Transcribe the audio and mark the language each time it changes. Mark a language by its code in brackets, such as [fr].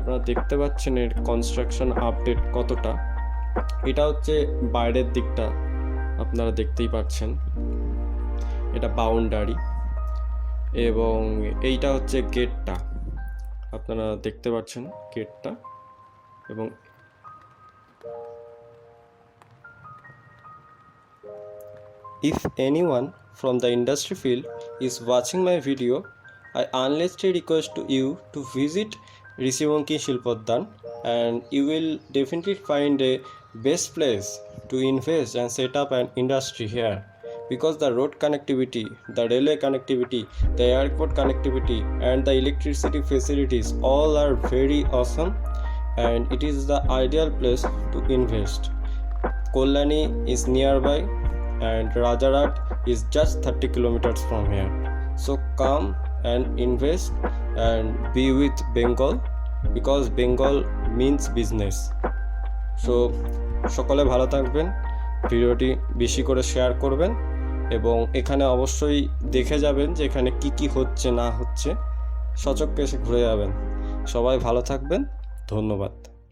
[bn] আপনারা দেখতে পাচ্ছেন এর কনস্ট্রাকশন আপডেট কতটা। এটা হচ্ছে বাইরের দিকটা, আপনারা দেখতেই পাচ্ছেন। এটা বাউন্ডারি এবং এইটা হচ্ছে গেটটা, আপনারা দেখতে পাচ্ছেন গেটটা। [en] এবং if anyone from the industry field is watching my video, I earnestly request to you to visit Rishi Bankim Shilpaudyan, and you will definitely find a best place to invest and set up an industry here, because the road connectivity, the railway connectivity, the airport connectivity and the electricity facilities all are very awesome, and it is the ideal place to invest. Kollani is nearby and Rajarat is just 30 kilometers from here. So come and invest and be with Bengal, because Bengal means business. [bn] So সকলে ভালো থাকবেন, ভিডিওটি বেশি করে share করবেন এবং এখানে অবশ্যই দেখে যাবেন যে এখানে কি হচ্ছে না হচ্ছে, সচক্ষে এসে ঘুরে যাবেন। সবাই ভালো থাকবেন, ধন্যবাদ।